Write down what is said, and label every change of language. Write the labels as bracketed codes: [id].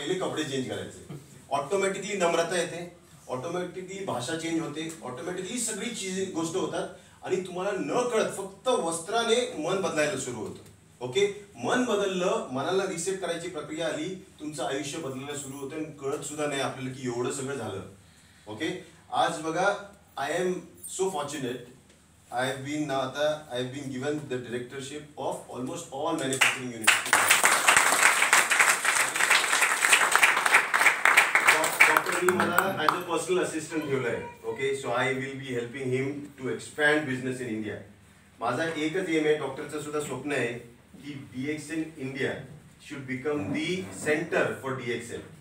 [mr] पहिले कपडे चेंज करायचे. ऑटोमॅटिकली नम्रता येते, ऑटोमॅटिकली भाषा चेंज होते, ऑटोमॅटिकली सगळी गोष्ट होतात, आणि तुम्हाला न कळत फक्त वस्त्राने मन बदलायला सुरू होतं. ओके, मन बदललं, मनाला रिसेट करायची प्रक्रिया आली, तुमचं आयुष्य बदलायला सुरू होतं आणि कळत सुद्धा नाही आपल्याला की एवढं सगळं झालं. [en] okay, [mr] आज बघा, [en] I am so fortunate. I have been given the directorship of almost all manufacturing units. [mr] डॉक्टरनी मला [en] as a personal assistant [mr] ठेवलंय. [en] Okay, so I will be helping him to expand business in India. [mr] माझा एकच M आहे, डॉक्टरचं सुद्धा स्वप्न आहे की DXN India [en] should become the centre for [mr] DXN.